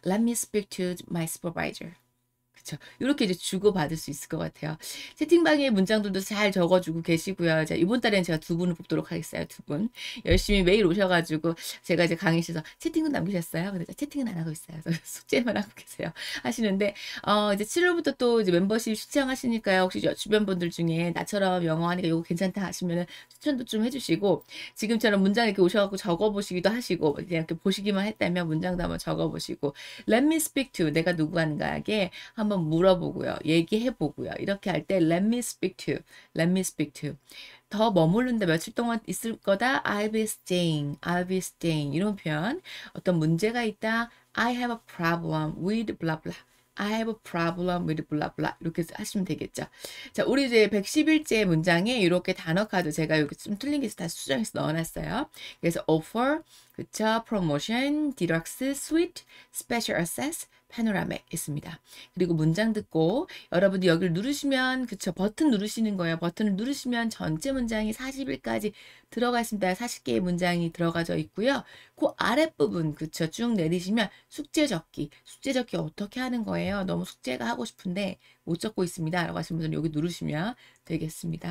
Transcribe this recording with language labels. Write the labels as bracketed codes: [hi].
[en] Let me speak to my supervisor. [ko] 그쵸. 이렇게 이제 주고받을 수 있을 것 같아요. 채팅방에 문장들도 잘 적어주고 계시고요. 자, 이번 달에는 제가 두 분을 뽑도록 하겠어요. 두 분. 열심히 매일 오셔가지고 제가 이제 강의실에서 채팅은 남기셨어요? 근데 채팅은 안 하고 있어요. 숙제만 하고 계세요. 하시는데, 이제 7월부터 또 이제 멤버십 신청하시니까요. 혹시 주변 분들 중에 나처럼 영어 하니까 이거 괜찮다 하시면은 추천도 좀 해주시고, 지금처럼 문장 이렇게 오셔갖고 적어보시기도 하시고, 그냥 이렇게 보시기만 했다면 문장도 한번 적어보시고, [en] Let me speak to, [ko] 내가 누구인가에게 한번 물어보고요. 얘기해보고요. 이렇게 할 때 [en] let me speak to, let me speak to. [ko] 더 머무른다, 며칠 동안 있을 거다. [en] I'll be staying, I'll be staying. [ko] 이런 표현. 어떤 문제가 있다. [en] I have a problem with blah blah. I have a problem with blah blah. [ko] 이렇게 하시면 되겠죠. 자, 우리 이제 111째 문장에 이렇게 단어 카드 제가 여기 좀 틀린 게 다 수정해서 넣어놨어요. 그래서 offer, 그쵸, promotion, deluxe, suite, special access, panoramic 있습니다. 그리고 문장 듣고 여러분들 여기를 누르시면 그쵸, 버튼 누르시는 거예요. 버튼을 누르시면 전체 문장이 40일까지 들어가 있습니다. 40개의 문장이 들어가져 있고요. 그 아랫부분 그쵸, 쭉 내리시면 숙제 적기 어떻게 하는 거예요? 너무 숙제가 하고 싶은데 못 적고 있습니다. 라고 하시는 분들은 여기 누르시면 되겠습니다.